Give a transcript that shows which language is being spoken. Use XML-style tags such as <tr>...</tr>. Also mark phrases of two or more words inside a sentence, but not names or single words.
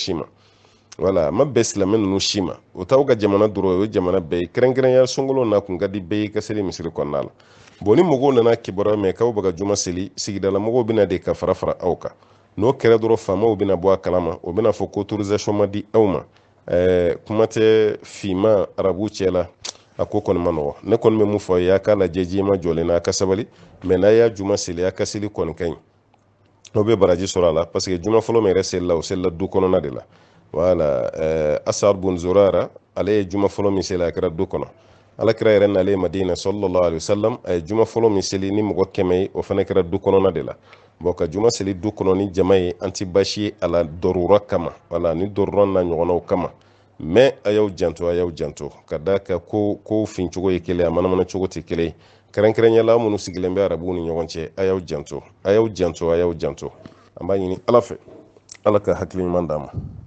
<bm>si ma wala a ma bɛn silamɛ ninnu si ma o t'aw ka jamana dɔrɔn o ye jamana bɛɛ ye kɛrɛnkɛrɛnya sunkalo na kun ka di bɛɛ ye ka seli misiri kɔnɔna la bon ni mɔgɔw nana kibaruya mɛn k'aw bɛ ka juma seli sigidala mɔgɔw bɛna de ka fara aw kan n'o kɛra dɔrɔn faamaw bɛna bɔ a kalama o bɛna fɔ ko autorisation ma di aw ma kuma tɛ finma arabu cɛ la a ko kɔni ma nɔgɔ ne kɔni bɛ mun fɔ a ye a k'a lajɛ jiyɛma jɔlen na a ka sabali mais n'a y'a juma seli a ka seli kɔni ka ɲi o be baraji sɔrɔ a la</bm> <fr>parce que</fr> <bm>juma fɔlɔ min yɛrɛ selila o selila du kɔnɔna de la wala Asad bun Zurara ale ye juma fɔlɔ min seli a kɛra du kɔnɔ alakira yɛrɛ nalen Madina</bm> <ar>صلى الله عليه وسلم</ar> <bm>a ye juma fɔlɔ min seli ni mɔgɔ 100 ye o fana kɛra du kɔnɔna de la bon ka juma seli du kɔnɔ ni jama ye an ti basi ye a la dɔrura kama wala ni dɔrura n'a ɲɔgɔnnaw kama mais a y'aw janto ka da ka ko fin cogo ye kelen a manamana cogo tɛ kelen kɛrɛnkɛrɛnyala minnu sigilen bɛ arabuw ni ɲɔgɔn cɛ a y'aw janto an b'a ɲini ala fɛ ala ka hakili ɲuman d'an ma</bm>